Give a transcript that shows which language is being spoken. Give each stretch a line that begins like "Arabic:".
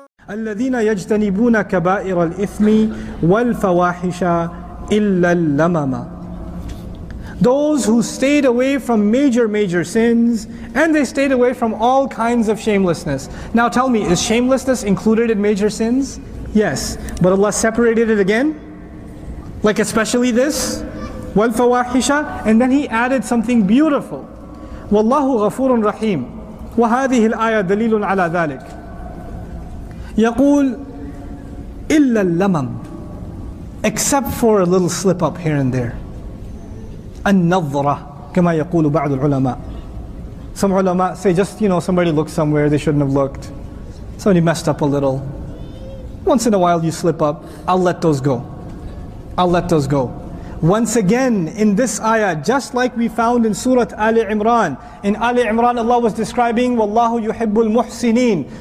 Arabic: الذين يجتنبون كبائر الإثم والفواحش إلا اللمم.
English: Those who stayed away from major sins, and they stayed away from all kinds of shamelessness. Now tell me, is shamelessness included in major sins? Yes, but Allah separated it again, like especially this, وَالْفَوَاحِشَ, and then He added something beautiful.
Arabic: وَاللَّهُ غَفُورٌ رَحِيمٌ. وَهَذِهِ الْآيَةُ دَلِيلٌ عَلَى ذَلك. يقول إلا اللمم,
English: except for a little slip up here and there.
Arabic: النظرة كما يقول بعض العلماء.
English: Some ulama say just, somebody looked somewhere they shouldn't have looked. Somebody messed up a little. Once in a while you slip up, I'll let those go. I'll let those go. Once again in this ayah, just like we found in Surah Ali Imran. In Ali Imran Allah was describing
Arabic: Wallahu yuhibbul muhsinin.